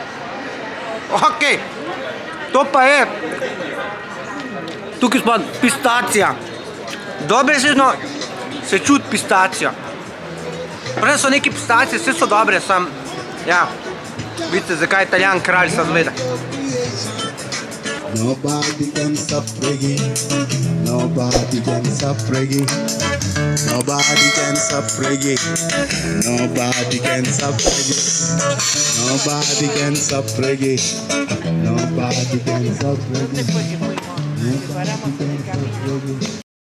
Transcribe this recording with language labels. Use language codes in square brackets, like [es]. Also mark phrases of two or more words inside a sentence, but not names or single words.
[sl] Ok, to pa je. Tukaj smo pistacija. Dobesedno se čuti pistacija. Prej so neki pistacije, vse so dobre, sam, ja, vidite, zakaj je Italijan kralj, sad gleda. [en] Nobody can stop reggae. Nobody can stop reggae. Nobody can stop reggae. Nobody can stop reggae. Nobody can stop reggae. Nobody can stop reggae. Nobody can stop reggae.